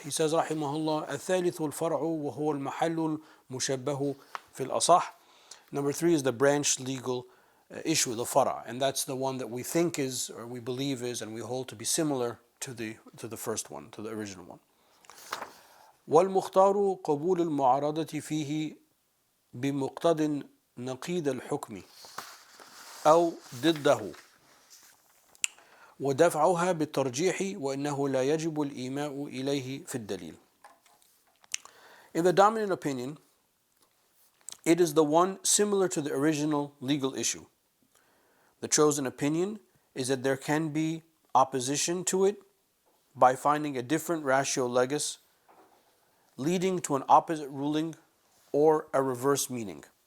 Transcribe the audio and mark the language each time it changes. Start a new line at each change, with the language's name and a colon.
English: He says rahimahullah,
Arabic: الثالث الفرع وهو المحل المشبه في الأصح.
English: Number 3 is the branch legal issue, the fara', and that's the one that we think is, or we believe is, and we hold to be similar to the first one, to the original one.
Arabic: والمختار قبول المعارضة فيه بمقتضى نقيض الحكم أو ضده ودفعها بالترجيح وإنه لا يجب الإيماء إليه في الدليل.
English: In the dominant opinion, it is the one similar to the original legal issue. The chosen opinion is that there can be opposition to it by finding a different ratio legis leading to an opposite ruling or a reverse meaning.